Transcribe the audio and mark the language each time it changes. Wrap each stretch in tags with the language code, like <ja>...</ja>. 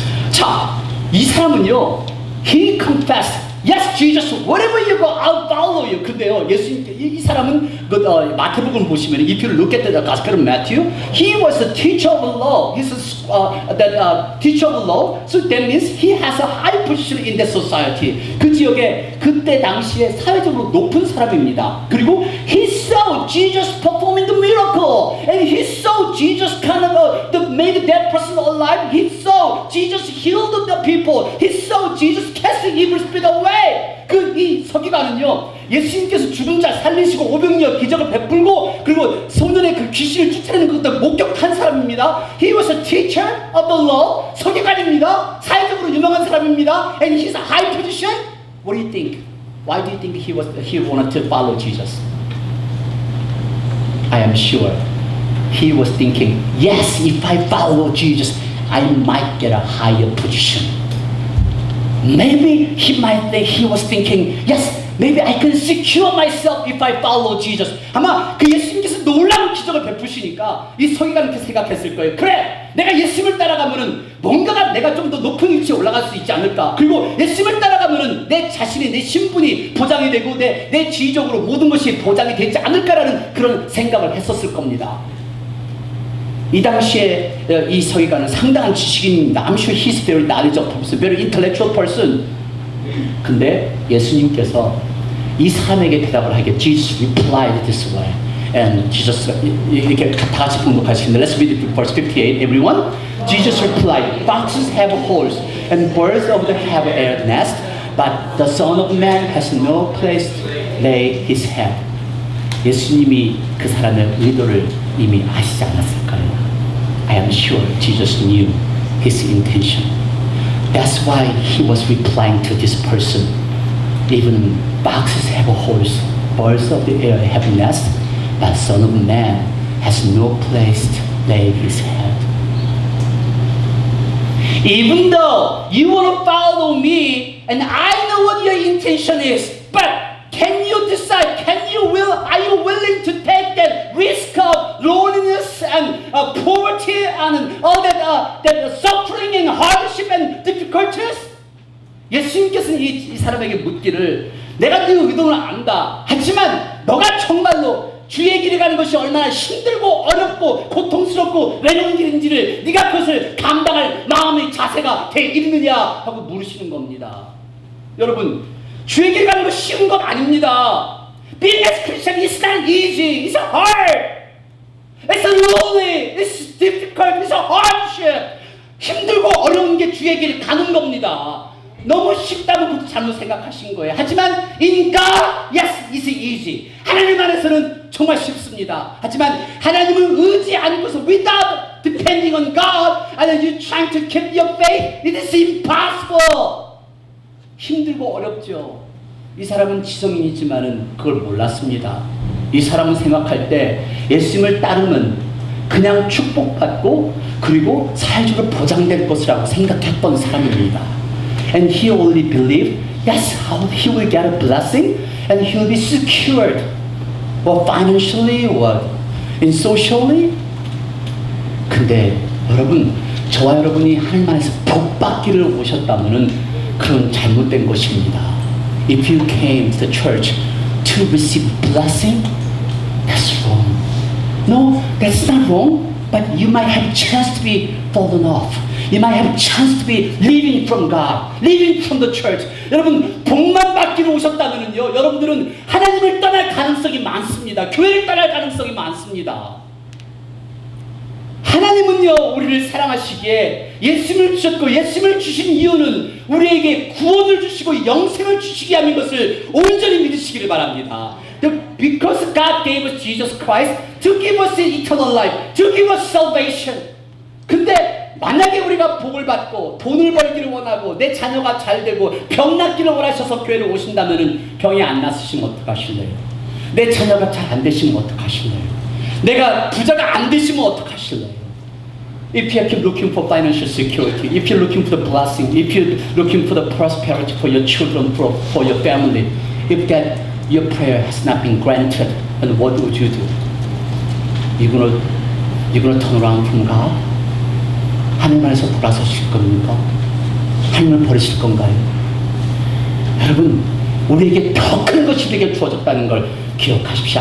<ko>자, 이 사람은요,</ko> <en>he confessed, yes, Jesus, wherever you go, I'll follow you.</en> <ko>근데요, 예수님, 이 사람은 마태복음 보시면,</ko> <en>if you look at the Gospel of Matthew, he was a teacher of law. He's a teacher of law. So that means he has a high position in that society.</en> <ko>그 지역에 그때 당시에 사회적으로 높은 사람입니다. 그리고</ko> <en>he saw Jesus performing the miracle, and he saw Jesus kind of made that person alive. He saw Jesus healed the people. He saw Jesus casting evil spirit away.</en> <ko>이 서기관은요, 예수님께서 죽은 자 살리시고 500여 기적을 베풀고 그리고 소년의 그 귀신을 쫓아내는 것을 목격한 사람입니다.</ko> <en>He was a teacher of the law.</en> <ko>서기관입니다. 사회적으로 유명한 사람입니다.</ko> <en>And he's a high position. What do you think? Why do you think he wanted to follow Jesus? I am sure he was thinking, yes, if I follow Jesus, I might get a higher position. Maybe he was thinking, yes, maybe I can secure myself if I follow Jesus.</en> <ko>아마 그 예수님께서 놀라운 기적을 베푸시니까 이 서기관은 그렇게 생각했을 거예요. 그래, 내가 예수님을 따라가면은 뭔가가 내가 좀 더 높은 위치에 올라갈 수 있지 않을까. 그리고 예수님을 따라가면은 내 자신이, 내 신분이 보장이 되고 내 지위적으로 모든 것이 보장이 되지 않을까라는 그런 생각을 했었을 겁니다. 이 당시에 이 서기관은 상당한 지식인입니다.</ko> <en>I'm sure he's very knowledgeable person, very intellectual person.</en> <ko>근데 예수님께서 이 사람에게 대답을 하게,</ko> <en>Jesus replied this way. And Jesus,</en> <ko>이렇게 다 같이 봉독하시는데,</ko> <en>let's read it verse 58, everyone. Jesus replied, foxes have holes and birds of the heaven have a nest, but the Son of Man has no place to lay his head.</en> <ko>예수님이 그 사람의 의도를 이미 아시지 않았을까요?</ko> <en>I am sure Jesus knew his intention. That's why he was replying to this person. Even foxes have holes, birds of the air have nests, but Son of Man has no place to lay his head. Even though you want to follow me, and I know what your intention is, but can you decide? Are you willing to take that risk of loneliness and poverty and all that suffering and hardship and difficulties?</en> <ko>예수님께서는 이 사람에게 묻기를, 내가 네 의도는 안다. 하지만 너가 정말로 주의 길에 가는 것이 얼마나 힘들고 어렵고 고통스럽고 외로운 길인지를 네가 그것을 감당할 마음의 자세가 돼 있느냐 하고 물으시는 겁니다. 여러분, 주의 길 가는 거 쉬운 것 아닙니다.</ko> <en>Being a Christian is not easy. It's hard. It's lonely. It's difficult. It's a hardship.</en> <ko>힘들고 어려운 게 주의 길 가는 겁니다. 너무 쉽다고 그것도 잘못 생각하신 거예요. 하지만</ko> <en>in God, yes, it's easy.</en> <ko>하나님 안에서는 정말 쉽습니다. 하지만 하나님을 의지 않고서</ko> <en>without depending on God, and you trying to keep your faith, it is impossible.</en> <ko>힘들고 어렵죠. 이 사람은 지성인이지만은 그걸 몰랐습니다. 이 사람은 생각할 때 예수님을 따르면 그냥 축복받고 그리고 사회적으로 보장될 것이라고 생각했던 사람입니다.</ko> <en>And he only believed, yes, he will get a blessing and he will be secured, or financially, or in socially.</en> <ko>근데 여러분, 저와 여러분이 하나님 안에서 복받기를 오셨다면은 그건 잘못된 것입니다.</ko> <en>If you came to the church to receive blessing, that's wrong. No, that's not wrong, but you might have a chance to be fallen off. You might have a chance to be living from God, living from the church.</en> <ko>여러분, 복만 받기로 오셨다면요, 여러분들은 하나님을 떠날 가능성이 많습니다. 교회를 떠날 가능성이 많습니다. 하나님은요, 우리를 사랑하시기에 예수님을 주셨고, 예수님을 주신 이유는 우리에게 구원을 주시고 영생을 주시기 위함인 것을 온전히 믿으시기를 바랍니다.</ko> <en>Because God gave us Jesus Christ to give us eternal life, to give us salvation.</en> <ko>근데 만약에 우리가 복을 받고 돈을 벌기를 원하고 내 자녀가 잘 되고 병 낫기를 원하셔서 교회를 오신다면 병이 안 났으시면 어떡하실래요? 내 자녀가 잘 안 되시면 어떡하실래요? 내가 부자가 안 되시면 어떡하실래요?</ko> <en>If you keep looking for financial security, if you're looking for the blessing, if you're looking for the prosperity for your children, for your family, if that your prayer has not been granted, then what would you do? You're gonna turn around from God?</en> <ko>하나님 안에서 돌아서실 겁니까? 하나님을 버리실 건가요? 여러분, 우리에게 더 큰 것이 우리에게 주어졌다는 걸 기억하십시오.</ko>